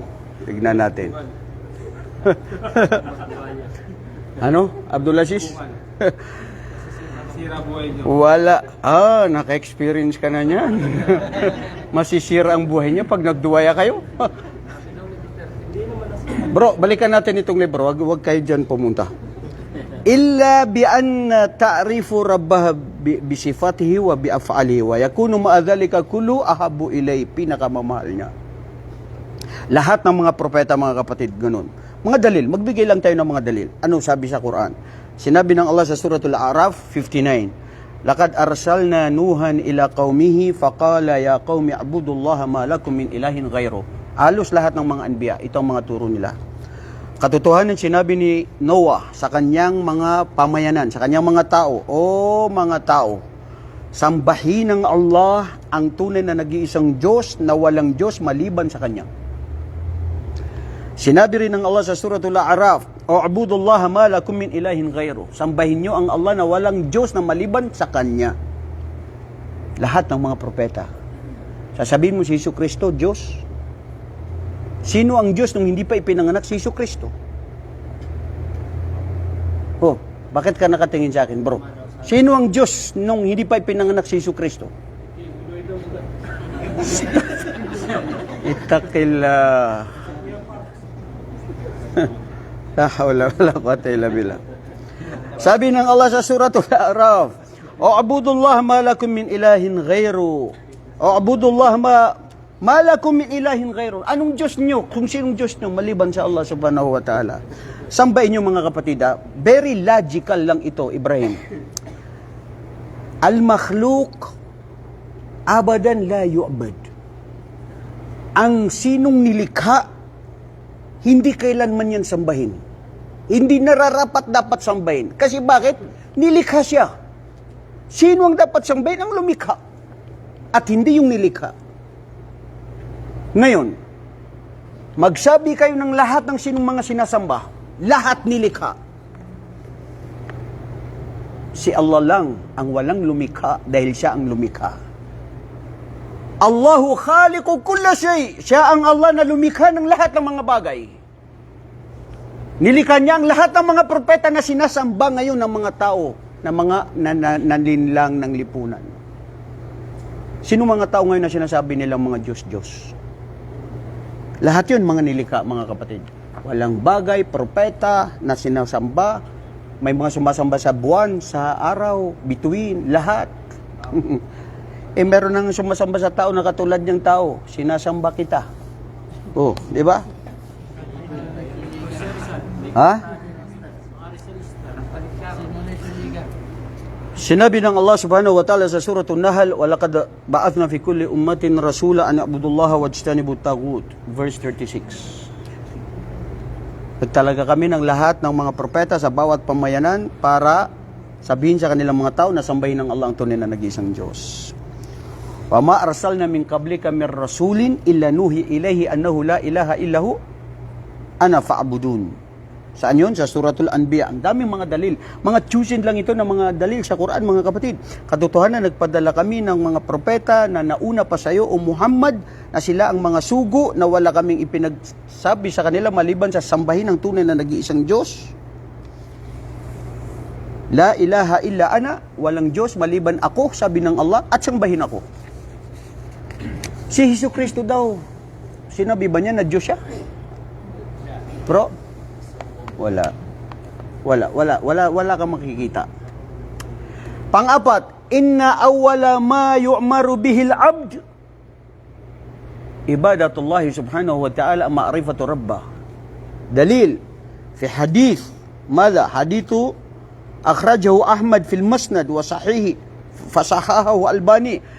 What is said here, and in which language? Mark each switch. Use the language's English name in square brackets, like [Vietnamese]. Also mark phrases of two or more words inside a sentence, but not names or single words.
[Filipino] Tignan natin. Ano? Abdulaziz? Sira buhay niyo. Wala. Naka-experience ka na niyan. Masisira ang buhay niya pag nagduwaya kayo. Bro, balikan natin itong libro. Huwag kayo dyan pumunta. [Arabic] إلا بأن تعرف ربه بصفاته وبأفعاله ويكون مع ذلك كل أحب إلي, [Filipino] pinakamamahal niya. Lahat ng mga propeta, mga kapatid, ganun. Mga dalil, magbigay lang tayo ng mga dalil. Ano sabi sa Quran? Sinabi ng Allah sa Suratul A'raf 59, [Arabic] لقد أرسلنا نوحا إلى قومه فقال يا قوم اعبدوا الله ما لكم من إله غيره. [Filipino] Halos lahat ng mga anbiya, ito ang mga turo nila. Katotohanan, sinabi ni Noah sa kanyang mga pamayanan, sa kanyang mga tao, o mga tao, sambahin ng Allah ang tunay na nag-iisang Diyos na walang Diyos maliban sa Kanya. Sinabi rin ng Allah sa Suratul A'raf, [Arabic] اعبدوا الله ما لكم من إله غيره. [Filipino] Sambahin nyo ang Allah na walang Diyos na maliban sa Kanya. Lahat ng mga propeta. Sasabihin mo si Jesu Kristo, Diyos. Sino ang Diyos nung hindi pa ipinanganak si Jesu Kristo? Oh, bakit ka nakatingin sa akin, bro? Sino ang Diyos nung hindi pa ipinanganak si Jesu Kristo? Itakillah. [Arabic] لا حول ولا قوة إلا بالله. [Filipino] Sabi ng Allah sa Suratul A'raf, [Arabic] اعبدوا الله ما لكم من إله غيره. اعبدوا الله ما لكم من إله غيره. [Filipino] Anong Diyos nyo? Kung sinong Diyos nyo maliban sa Allah [Arabic] سبحانه وتعالى. [Filipino] Sambahin nyo, mga kapatid. [English] Very logical [Filipino] lang ito, Ibrahim. [Arabic] المخلوق أبدا لا يعبد. [Filipino] Ang sinong nilikha, hindi kailanman yan sambahin. Hindi nararapat dapat sambahin. Kasi bakit? Nilikha siya. Sino ang dapat sambahin? Ang lumikha. At hindi yung nilikha. Ngayon, magsabi kayo ng lahat ng sinong mga sinasamba. Lahat nilikha. Si Allah lang ang walang lumikha dahil siya ang lumikha. [Arabic] الله خالق كل شيء. [Filipino] Siya ang Allah na lumikha ng lahat ng mga bagay. Nilikha niya ang lahat ng mga propeta na sinasamba ngayon ng mga tao na mga naninlang ng lipunan. Sino mga tao ngayon na sinasabi nilang mga Diyos-Diyos? Lahat yun mga nilikha, mga kapatid. Walang bagay, propeta na sinasamba. May mga sumasamba sa buwan, sa araw, bituin, lahat. Meron nang sumasamba sa tao na katulad niyang tao. Sinasamba kita. Oh, di ba? Ha? Sinabi ng Allah [Arabic] سبحانه وتعالى sa surah An-Nahl, وَلَقَدْ بَعَثْنَا فِي كُلِّ أُمَّةٍ رَسُولًا أَنْ يَعْبُدُوا اللَّهَ وَاجْتَنِبُوا الطَّاغُوتَ. [Filipino] Verse 36. Nagtalaga kami ng lahat ng mga propeta sa bawat pamayanan para sabihin sa kanilang mga tao na sambahin ng Allah ang tunay na nag-iisang Diyos. [Arabic] وَمَا أَرْسَلْنَا مِنْ قَبْلِكَ مِنْ رَسُولٍ إِلَّا نُوحِي إِلَيْهِ أَنَّهُ لَا إِلَهَ إِلَّا هُوَ أَنَا فَاعْبُدُونِ. [Filipino] Saan yun? Sa Suratul Anbiya. Ang daming mga dalil. Mga choosing lang ito ng mga dalil sa Quran, mga kapatid. Katotohanan, nagpadala kami ng mga propeta na nauna pa sa iyo, O Muhammad, na sila ang mga sugo na wala kaming ipinagsabi sa kanila maliban sa sambahin ng tunay na nag-iisang Diyos. [Arabic] لا إله إلا أنا, [Filipino] walang Diyos maliban ako, sabi ng Allah, at sambahin ako. Si Jesucristo daw, sinabi ba niya na Diyos siya? Bro, wala kang makikita. Pang-apat, [Arabic] إن أول ما يؤمر به العبد عبادة الله سبحانه وتعالى معرفة ربه. دليل في حديث, ماذا حديث أخرجه أحمد في المسند وصحيح فصححه الألباني.